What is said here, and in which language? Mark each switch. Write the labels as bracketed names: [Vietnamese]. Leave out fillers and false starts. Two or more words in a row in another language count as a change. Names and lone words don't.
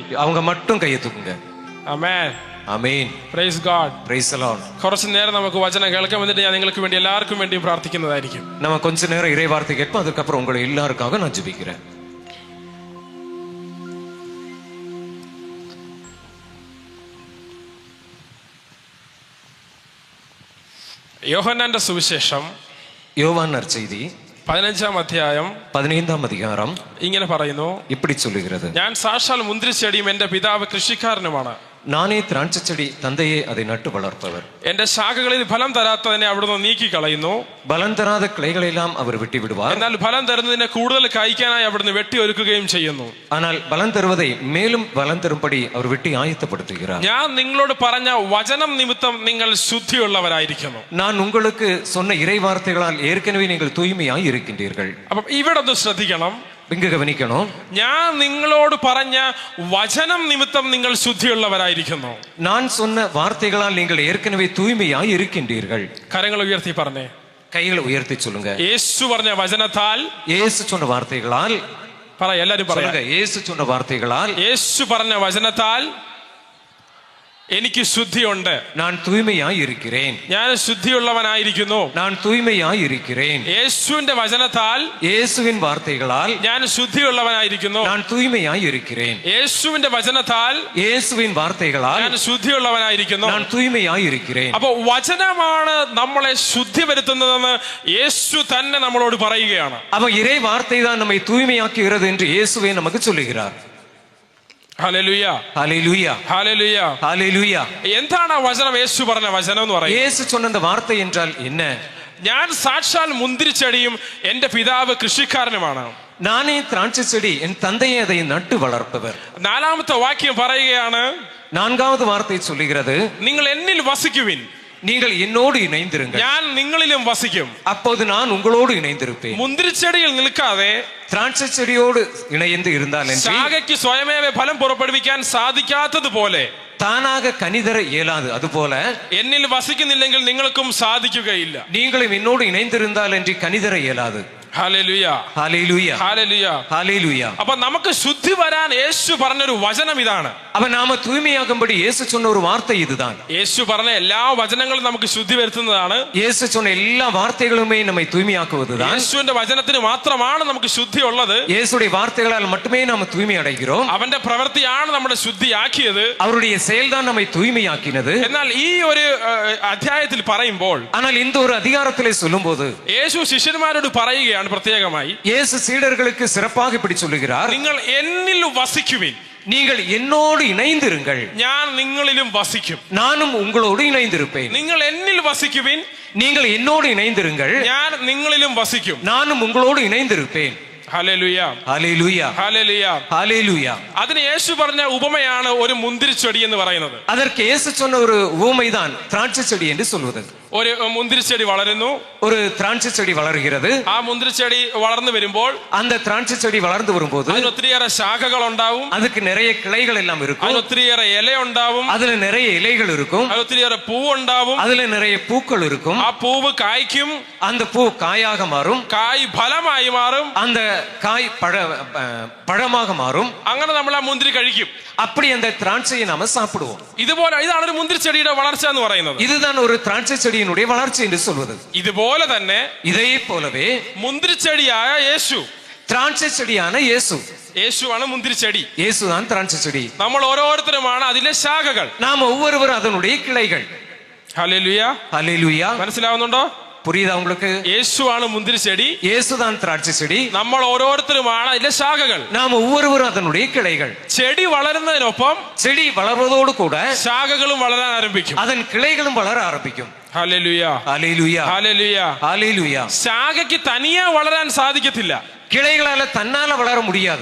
[Tamil] அவங்க மட்டும் கையை தூக்குங்க. [Malayalam] ആമേൻ. ആമേൻ. [English] Praise God. Praise the Lord. [Malayalam] കുറച്ച് നേരം നമുക്ക് വചനം കേൾക്കാം. എന്നിട്ട് ഞാൻ നിങ്ങൾക്ക് വേണ്ടി എല്ലാവർക്കും വേണ്ടി പ്രാർത്ഥിക്കുന്നതായിരിക്കും. [Tamil] நம்ம கொஞ்ச நேரம் இறை வார்த்தை கேட்போம். அதுக்கு அப்புறம் உங்களை எல்லாருக்காக நான் ஜெபிக்கிறேன். [Malayalam] യോഹന്നാന്റെ സുവിശേഷം [Tamil] யோவான் நற்செய்தி [Malayalam] 15-ാം അധ്യായം [Tamil] 15-ാം அதிகாரம் [Malayalam] ഇങ്ങനെ പറയുന്നു. [Tamil] இப்படி சொல்லுகிறது. [Malayalam] ഞാൻ സാക്ഷാൽ മുന്തിരിച്ചെടിയും എന്റെ പിതാവ് കൃഷിക്കാരനുമാണ്. [Tamil] நானே திராட்சை செடி, தந்தையே அதை நட்டு வளர்ப்பவர். [Malayalam] എന്റെ ശാഖകളിൽ ഫലം തരാത്തതിനെ അവിടുന്ന് നീക്കി കളയുന്നു. [Tamil] பலன் தராத கிளைகளெல்லாம் அவர் வெட்டி விடுவார். [Malayalam] എന്നാൽ ഫലം തരുന്നതിനെ കൂടുതൽ കായ്ക്കാനായി അവിടുന്ന് വെട്ടി ഒരുക്കുകയും ചെയ്യുന്നു. [Tamil] ஆனால் பலன் தருவதை மேலும் பலன் தரும்படி அவர் வெட்டி ஆயத்தப்படுத்துகிறார். [Malayalam] ഞാൻ നിങ്ങളോട് പറഞ്ഞ വചനം നിമിത്തം നിങ്ങൾ ശുദ്ധിയുള്ളവരായിരിക്കുന്നു. [Tamil] நான் உங்களுக்கு சொன்ன இறை வார்த்தைகளால் ஏற்கனவே நீங்கள் தூய்மையாய் இருக்கின்றீர்கள். [Malayalam] അപ്പം ഇവിടെ ഒന്ന് ശ്രദ്ധിക്കണം. [Tamil] இங்க கவனிக்கணும். [Malayalam] ഞാൻ നിങ്ങളോട് പറഞ്ഞ വചനം നിമിത്തം നിങ്ങൾ ശുദ്ധിയുള്ളവരായിരിക്കുന്നു. [Tamil] நான் சொன்ன வார்த்தைகளால் நீங்கள் ஏற்கனவே தூய்மையாய் இருக்கின்றீர்கள். [Malayalam] കരങ്ങൾ ഉയർത്തി പറഞ്ഞേ. [Tamil] கைகளை உயர்த்தி சொல்லுங்க. [Malayalam] യേശു പറഞ്ഞ വചനത്താൽ, [Tamil] இயேசு சொன்ன வார்த்தைகளால் [Malayalam] പറ, എല്ലാരും [Tamil] சொல்லுங்க. இயேசு சொன்ன வார்த்தைகளால், [Malayalam] യേശു പറഞ്ഞ വചനത്താൽ എനിക്ക് ശുദ്ധിയുണ്ട്. [Tamil] நான் தூய்மையாய் இருக்கிறேன். [Malayalam] ഞാൻ ശുദ്ധിയുള്ളവനായിരിക്കുന്നു. [Tamil] நான் தூய்மையாய் இருக்கிறேன். [Malayalam] യേശുവിന്റെ വചനത്താൽ, [Tamil] இயேசுவின் வார்த்தைகளால் [Malayalam] ഞാൻ ശുദ്ധിയുള്ളവനായിരിക്കുന്നു. [Tamil] நான் தூய்மையாய் இருக்கிறேன். [Malayalam] യേശുവിന്റെ വചനത്താൽ, [Tamil] இயேசுவின் வார்த்தைகளால் [Malayalam] ഞാൻ ശുദ്ധിയുള്ളവനായിരിക്കുന്നു. [Tamil] நான் தூய்மையாய் இருக்கிறேன். [Malayalam] അപ്പൊ വചനമാണ് നമ്മളെ ശുദ്ധി വരുത്തുന്നതെന്ന് യേശു തന്നെ നമ്മളോട് പറയുകയാണ്. [Tamil] அப்ப இறை வார்த்தை தான் நம்மை தூய்மையாக்குகிறது என்று இயேசுவே நமக்கு சொல்லுகிறார். [Malayalam] ഹല്ലേലൂയ, [Tamil] ஹல்லேலூயா, [Malayalam] ഹല്ലേലൂയ, [Tamil] ஹல்லேலூயா. [Malayalam] എന്താണ് ആ വചനം? യേശു പറഞ്ഞ വചനം എന്ന് പറയുന്നത്. [Tamil] இயேசு சொன்ன அந்த வார்த்தை என்றால் என்ன? [Malayalam] ഞാൻ സാക്ഷാൽ മുന്തിരിച്ചെടിയും എന്റെ പിതാവ് കൃഷിക്കാരനുമാണ്. [Tamil] நானே திராட்சை செடி, என் தந்தையே அதை நட்டு வளர்ப்பவர். [Malayalam] 4-ാമത്തെ വാക്യം പറയുകയാണ്, [Tamil] 4வது வார்த்தை சொல்லுகிறது, [Malayalam] നിങ്ങൾ എന്നിൽ വസിക്കുവിൻ, [Tamil] நீங்கள் என்னோடு இணைந்திருங்கள், [Malayalam] ഞാൻ നിങ്ങളിലും വസിക്കും. [Tamil] அப்போது நான் உங்களோடு இணைந்திருப்பேன். [Malayalam] മുന്തിരിച്ചെടിയിൽ നിൽക്കാതെ [Tamil] திராட்சை செடியோடு இணைந்து இருந்தால் [Malayalam] ശാഖയ്ക്ക് സ്വയമേവ ഫലം പുറപ്പെടുവിക്കാൻ സാധിക്കാത്തതുപോലെ, [Tamil] தானாக கனிதர இயலாது, [Malayalam] അതുപോലെ എന്നിൽ വസിക്കുന്നില്ലെങ്കിൽ നിങ്ങൾക്കും സാധിക്കുകയില്ല. [Tamil] நீங்களும் என்னோடு இணைந்திருந்தால் என்று கனிதர இயலாது. [Malayalam] ഹല്ലേലൂയ, [Tamil] ஹல்லேலூயா, [Malayalam] ഹല്ലേലൂയ, [Tamil] ஹல்லேலூயா. [Malayalam] അപ്പൊ നമുക്ക് ശുദ്ധി വരാൻ യേശു പറഞ്ഞൊരു വചനം ഇതാണ്. [Tamil] அப்ப நாம தூய்மையாகும்படி இயேசு சொன்ன ஒரு வார்த்தை இதுதான். [Malayalam] യേശു പറഞ്ഞ എല്ലാ വചനങ്ങളും നമുക്ക് ശുദ്ധി വരുത്തുന്നതാണ്. [Tamil] இயேசு சொன்ன எல்லா வார்த்தைகளுமே நம்மை தூய்மையாக்குவதுதான். [Malayalam] യേശുവിന്റെ വചനത്തിന് മാത്രമാണ് നമുക്ക് ശുദ്ധി ഉള്ളത്. [Tamil] இயேசுடைய வார்த்தைகளால் மட்டுமே நாம தூய்மை அடைகிறோம். [Malayalam] അവന്റെ പ്രവൃത്തിയാണ് നമ്മുടെ ശുദ്ധിയാക്കിയത്. [Tamil] அவருடைய செயல்தான் நம்மை தூய்மையாக்கினது. [Malayalam] എന്നാൽ ഈ ഒരു അധ്യായത്തിൽ പറയുമ്പോൾ, [Tamil] ஆனால் இந்த ஒரு அதிகாரத்திலே சொல்லும்போது [Malayalam] യേശു ശിഷ്യന്മാരോട് പറയുകയാണ് പ്രത്യേകമായി, [Tamil] இயேசு சீடர்களுக்கு சிறப்பாக இப்படி சொல்லுகிறார், [Malayalam] നിങ്ങൾ എന്നിൽ വസിക്കുവിൻ, [Tamil] நீங்கள் என்னோடு இணைந்திருங்கள், [Malayalam] ഞാൻ നിങ്ങളിലും വസിക്കും. [Tamil] நானும் உங்களோடு இணைந்திருப்பேன். [Malayalam] നിങ്ങൾ എന്നിൽ വസിക്കുവിൻ, [Tamil] நீங்கள் என்னோடு இணைந்திருங்கள், [Malayalam] ഞാൻ നിങ്ങളിലും വസിക്കും. [Tamil] நானும் உங்களோடு இணைந்திருப்பேன். [Malayalam] ഹല്ലേലൂയ, [Tamil] ஹல்லேலூயா, [Malayalam] ഹല്ലേലൂയ. [Tamil] ஹல்லேலூயா. [Malayalam] അതിന് യേശു പറഞ്ഞ ഉപമയാണ് ഒരു മുന്തിരിച്ചെടി എന്ന് പറയുന്നത്. [Tamil] அதற்கு இயேசு சொன்ன ஒரு உவமைதான் திராட்சை செடி என்று சொல்வது. [Malayalam] ഒരു മുന്തിരിച്ചെടി വളരുന്നു, [Tamil] ஒரு திராட்சை செடி வளர்கிறது. [Malayalam] ആ മുന്തിരിച്ചെടി വളർന്നു വരുമ്പോൾ [Tamil] அந்த திராட்சை செடி வளர்ந்து வரும்போது [Malayalam] അതിന് ഒത്തിരിയേറെ ശാഖകൾ ഉണ്ടാവും, [Tamil] அதுக்கு நிறைய கிளைகள் எல்லாம் இருக்கும், [Malayalam] അതിന് ഒത്തിരിയേറെ ഇല ഉണ്ടാവും, [Tamil] அதுல நிறைய இலைகள் இருக்கும், [Malayalam] അതിന് ഒത്തിരിയേറെ പൂവ് ഉണ്ടാവും, [Tamil] அதுல நிறைய பூக்கள் இருக்கும், [Malayalam] ആ പൂവ് കായ്ക്കും, [Tamil] அந்த பூ காயாக மாறும், [Malayalam] കായ് ഫലമായി മാറും, [Tamil] அந்த காய் பழமாக மாறும். [Malayalam] അങ്ങനെ നമ്മൾ ആ മുന്തിരി കഴിക്കും. [Tamil] அப்படி அந்த திராட்சையை நாம சாப்பிடுவோம். [Malayalam] ഇതുപോലെ ഇതാണ് ഒരു മുന്തിരിച്ചെടിയുടെ വളർച്ച എന്ന് പറയുന്നത്. [Tamil] இதுதான் ஒரு திராட்சை செடியினுடைய வளர்ச்சி என்று சொல்வது. [Malayalam] ഇതുപോലെ തന്നെ [Tamil] இதே போலவே [Malayalam] മുന്തിരിച്ചെടിയായ യേശു, [Tamil] திராட்சை செடியான இயேசு, [Malayalam] യേശുവാണ് മുന്തിരിച്ചെടി. [Tamil] இயேசுதான் திராட்சை செடி. [Malayalam] നമ്മൾ ഓരോരുത്തരുമാണ് അതിലെ ശാഖകൾ. [Tamil] நாம ஒவ்வொருவரும் அதனுடைய கிளைகள். [Malayalam] ഹല്ലേലൂയ, [Tamil] ஹல்லேலூயா. [Malayalam] മനസ്സിലാവുന്നുണ്ടോ? [Tamil] புரியுதா உங்களுக்கு? [Malayalam] യേശുവാണ് മുന്തിരിച്ചെടി, [Tamil] இயேசுதான் திராட்சை செடி, [Malayalam] നമ്മൾ ഓരോരുത്തരുമാണ് അതിലെ ശാഖകൾ. [Tamil] நாம ஒவ்வொருவரும் அதனுடைய கிளைகள். [Malayalam] ചെടി വളരുന്നതിനൊപ്പം [Tamil] செடி வளர்வதோடு கூட [Malayalam] ശാഖകളും വളരാൻ ആരംഭിക്കും. [Tamil] அதன் கிளைகளும் வளர ஆரம்பிக்கும். [Malayalam] ഹല്ലേലൂയ, [Tamil] ஹல்லேலூயா, [Malayalam] ഹല്ലേലൂയ. [Tamil] ஹல்லேலூயா. [Malayalam] ശാഖയ്ക്ക് തനിയെ വളരാൻ സാധിക്കത്തില്ല. [Tamil] கிளைகளால தன்னால வளர முடியாது.